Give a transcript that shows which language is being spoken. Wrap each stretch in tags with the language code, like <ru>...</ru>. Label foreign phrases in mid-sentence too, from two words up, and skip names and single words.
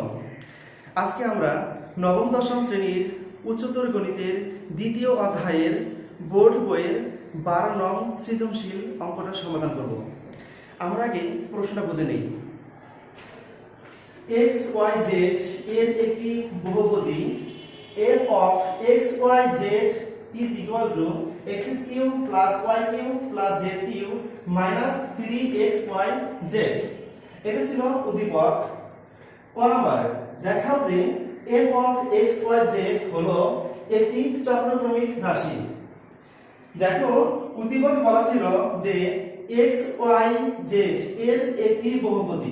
<bn>আজকে আমরা নবম দশম শ্রেণীর উচ্চতর গণিতের দ্বিতীয় অধ্যায়ের বোর্ড বইয়ের 12 নং সৃজনশীল অঙ্কটা সমাধান করব। আমরা আগে প্রশ্নটা বুঝে নেই। এক্স ওয়াই জেড এর একটি বহুপদী</bn> <en>f of x y z is equal to x cube plus y cube plus z cube minus 3xy z।</en> <bn>এটা ছিল উদ্দীপক। ক নাম্বার দেখাও যে</bn> <en>f of x y z</en> <bn>হলো একটি চক্রক্রমিক রাশি। দেখো উদ্দীপকে বলা ছিল যে x y z এর একটি বহুপদী।</bn>